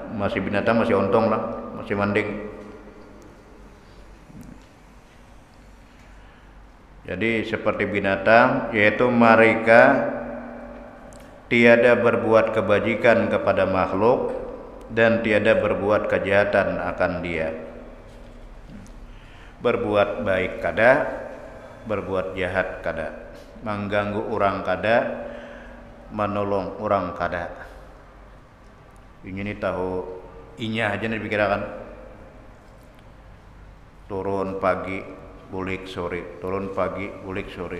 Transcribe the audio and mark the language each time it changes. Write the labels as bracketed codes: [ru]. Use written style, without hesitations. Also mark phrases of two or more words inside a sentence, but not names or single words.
[bjn] Masih binatang masih ontong lah, masih mending. Jadi seperti binatang, yaitu mereka tiada berbuat kebajikan kepada makhluk dan tiada berbuat kejahatan akan dia. Berbuat baik kada, berbuat jahat kada, mengganggu orang kada, menolong orang kada. Ini tahu inya aja nih dipikirkan. Turun pagi, bulik sore, turun pagi, bulik sore.